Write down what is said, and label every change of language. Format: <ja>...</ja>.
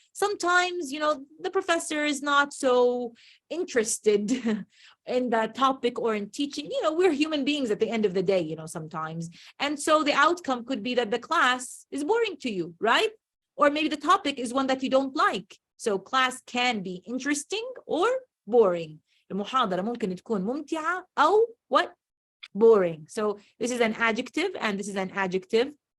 <en>Sometimes, the professor is not so interested in the topic or in teaching. We're human beings at the end of the day, sometimes. And so the outcome could be that the class is boring to you, right? Or maybe the topic is one that you don't like. So class can be interesting or boring.</en> <ar>المحاضرة ممكن تكون ممتعة أو</ar> <en>what? Boring. So this is an adjective and this is an adjective.</en>